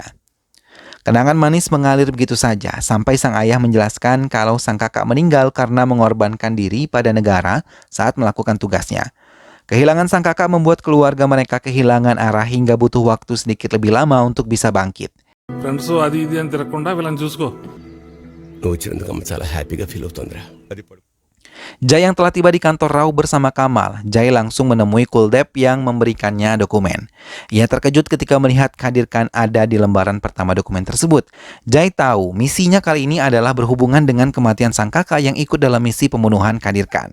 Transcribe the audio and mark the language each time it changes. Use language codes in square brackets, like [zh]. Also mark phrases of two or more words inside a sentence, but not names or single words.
[id] Kenangan manis mengalir begitu saja sampai sang ayah menjelaskan kalau sang kakak meninggal karena mengorbankan diri pada negara saat melakukan tugasnya. Kehilangan sang kakak membuat keluarga mereka kehilangan arah hingga butuh waktu sedikit lebih lama untuk bisa bangkit. [te] ఫ్రెండ్స్ అది ఇది అని తిరగకుండా వీళ్ళని చూసుకో. నువ్వు వచ్చినందుకు అమ్మ చాలా హ్యాపీగా ఫీల్ అవుతుందిరా. [id] Jai yang telah tiba di kantor Rao bersama Kamal, Jai langsung menemui Kuldep yang memberikannya dokumen. Ia terkejut ketika melihat Kadirkan ada di lembaran pertama dokumen tersebut. Jai tahu misinya kali ini adalah berhubungan dengan kematian sang kakak yang ikut dalam misi pembunuhan Kadirkan.